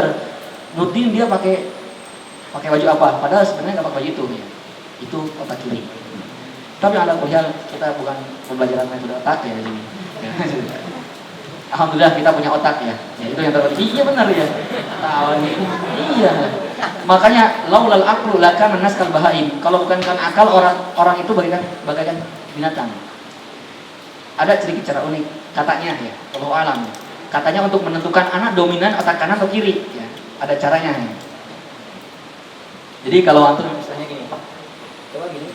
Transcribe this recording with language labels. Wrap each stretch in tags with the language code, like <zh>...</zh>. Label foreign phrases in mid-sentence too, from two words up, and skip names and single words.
<id>Nurdin dia pakai baju apa? Padahal sebenarnya nggak pakai baju itu. Ya. Itu otak kiri. Tapi ala kuliah kita bukan pembelajaran metode otak ya jadi. Alhamdulillah kita punya otak ya. Ya itu yang terpenting. Iya benar ya. Tahu iya.</id> <ar>Makanya لولا العقل لكان الناس كالبهائم.</ar> <id>Kalau bukan karena akal orang itu bagaikan binatang. Ada sedikit cara unik katanya ya.</id> <ar>والله أعلم.</ar> <id>Katanya untuk menentukan anak dominan otak kanan atau kiri ya. Ada caranya ya. Jadi kalau antum misalnya gini. Coba gini.</id>